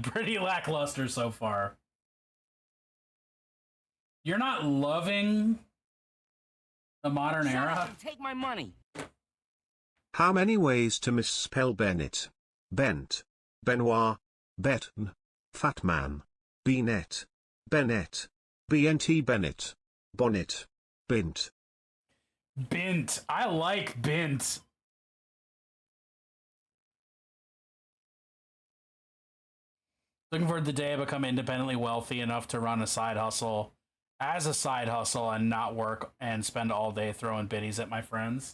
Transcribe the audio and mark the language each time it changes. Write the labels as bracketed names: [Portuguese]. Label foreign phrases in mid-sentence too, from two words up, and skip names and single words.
[English] Pretty lackluster so far. You're not loving the modern Shut era? up and take my money. How many ways to misspell Bennett? Bent. Benoit. Betten. Fat man. Benet. Bennett. BNT Bennett. Bonnet. Bint. Bint. I like Bint. Looking forward to the day I become independently wealthy enough to run a side hustle as a side hustle and not work and spend all day throwing biddies at my friends.